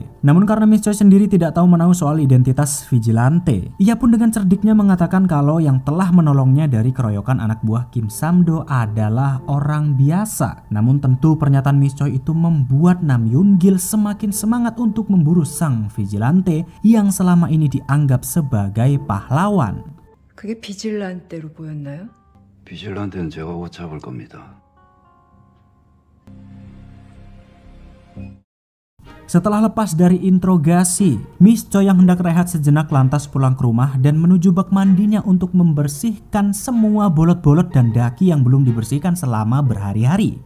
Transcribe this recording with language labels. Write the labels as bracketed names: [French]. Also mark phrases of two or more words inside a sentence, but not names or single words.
[Indonesian] Namun karena Miss Choi sendiri tidak tahu menahu soal identitas vigilante, ia pun dengan cerdiknya mengatakan kalau yang telah menolongnya dari keroyokan anak buah Kim Sam-do adalah orang biasa. Namun tentu pernyataan Miss Choi itu membuat Nam Yoon-gil semakin semangat untuk memburu sang vigilante yang selama ini dianggap sebagai pahlawan. [Korean] 그게 비질란테로 보였나요? 비질란테는 제가 곧 잡을 겁니다. [Indonesian] Setelah lepas dari interogasi, Miss Choi yang hendak rehat sejenak lantas pulang ke rumah dan menuju bak mandinya untuk membersihkan semua bolot-bolot dan daki yang belum dibersihkan selama berhari-hari.